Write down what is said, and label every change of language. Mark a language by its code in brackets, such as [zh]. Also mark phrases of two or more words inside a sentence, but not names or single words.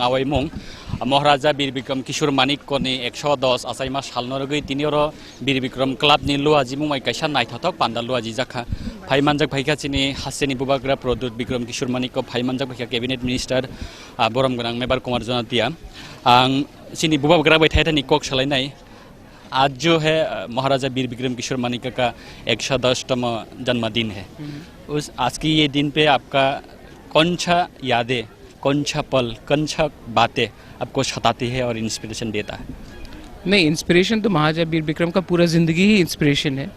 [trp] awai mung Maharaja Bir Bikram Kishore Manik ko ni 110 asaima sal norogoi tinioro Bir Bikram club ni lua jimung mai kaisa nai thotok panda lua jijakha phai manjak phaika chini haseni bubagra produt Bikram Kishore Manik ko phai manjak phaika [en] cabinet minister [trp] borom gonang mebar kumar jonatia ang chini bubagra bai thaita ni kok salai nai [hi] आज जो है महाराजा वीर विक्रम किशोर मानिक का 110वां जन्मदिन है। उस आज की ये दिन पे आपका कौन सा यादें, कौन सा पल, कौन सा बातें आपको सताती है और इंस्पिरेशन देता है? नहीं, इंस्पिरेशन तो महाराजा वीर विक्रम का पूरा ज़िंदगी ही इंस्पिरेशन है।